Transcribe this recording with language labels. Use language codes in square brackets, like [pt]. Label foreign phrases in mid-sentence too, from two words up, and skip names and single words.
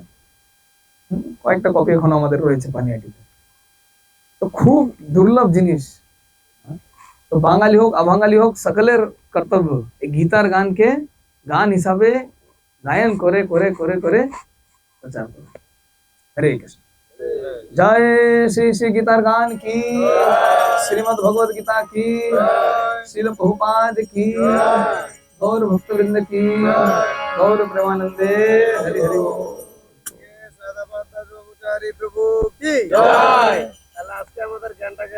[bn] কয়েকটা কপি এখন আমাদের রয়েছে পানিহাটিতে। তো খুব দুর্লভ জিনিস। তো বাঙালি হোক অবাঙালি হোক, সকলের কর্তব্য এই গীতার গানকে গান হিসাবে গায়ন করে করে করে করে প্রচার করে। [hi] हरे कृष्ण। जय श्री श्री [bn] গীতার গান [hi] की, श्रीमद् भगवद गीता की, श्रील प्रभुपाद की, गौर भक्तवृंद की, गौर प्रेमानंदे। हरि हरि बोल। प्रभु की जय।